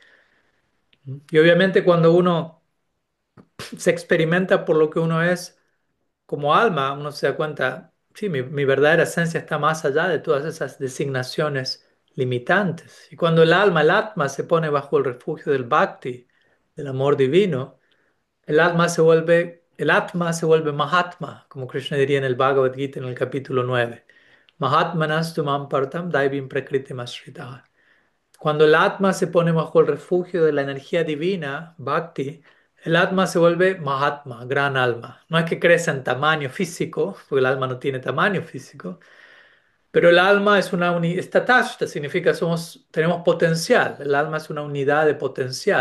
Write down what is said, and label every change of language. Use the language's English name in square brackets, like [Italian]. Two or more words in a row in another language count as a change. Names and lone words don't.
[Spanish] Y obviamente cuando uno se experimenta por lo que uno es como alma, uno se da cuenta, sí, mi verdadera esencia está más allá de todas esas designaciones limitantes. Y cuando el atma, se pone bajo el refugio del bhakti, del amor divino, el atma se vuelve Mahatma, como Krishna diría en el Bhagavad Gita en el capítulo 9. [Sanskrit] Mahatmanas tumam partam daivim prakritim ashritaha. [Spanish] Cuando el Atma se pone bajo el refugio de la energía divina, Bhakti, el Atma se vuelve Mahatma, gran alma. No es que crezca en tamaño físico, porque el alma no tiene tamaño físico, pero el alma es una unidad, statashta significa tenemos potencial, el alma es una unidad de potencial.